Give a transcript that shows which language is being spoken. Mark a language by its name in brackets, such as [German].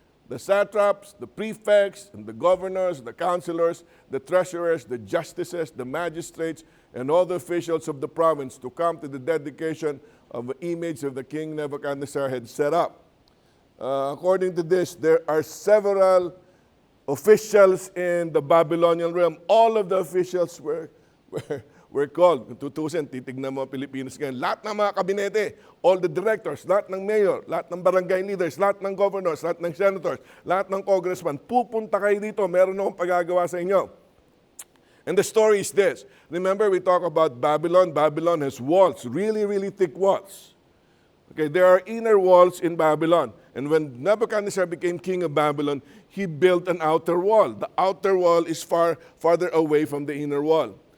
[English] The satraps, the prefects, and the governors, the counselors, the treasurers, the justices, the magistrates, and all the officials of the province to come to the dedication of an image of the king Nebuchadnezzar had set up. According to this, there are several officials in the Babylonian realm. All of the officials were called. [Filipino] Kung tutusin, titignan mo Pilipinas ngayon. Lahat ng mga kabinete, [English] all the directors, [Filipino] lahat ng mayor, lahat ng barangay leaders, lahat ng governors, lahat ng senators, lahat ng congressman, pupunta kayo dito, meron akong pagagawa sa inyo. [English] And the story is this. Remember, we talk about Babylon. Babylon has walls, really thick walls. Okay, there are inner walls in Babylon. And when Nebuchadnezzar became king of Babylon, he built an outer wall. The outer wall is farther away from the inner wall.